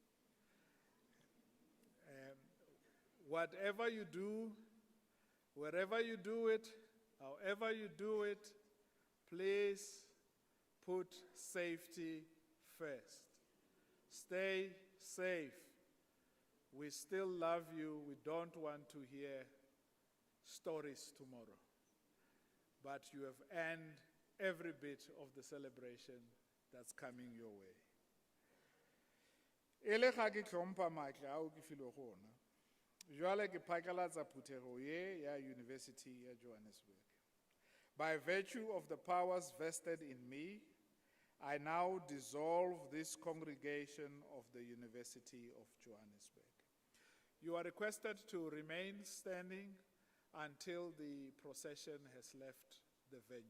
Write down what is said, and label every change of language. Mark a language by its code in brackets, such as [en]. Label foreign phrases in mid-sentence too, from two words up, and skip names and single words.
[en] Whatever you do, wherever you do it, however you do it, please put safety first. Stay safe. We still love you. We don't want to hear stories tomorrow. But you have earned every bit of the celebration that's coming your way. [nso] Ele ga ke tlhompha maatla ao ke filwe go ona. Jwale ke phakalatsa phuthego ye ya University ya Johannesburg. [en] By virtue of the powers vested in me, I now dissolve this congregation of the University of Johannesburg. You are requested to remain standing until the procession has left the venue.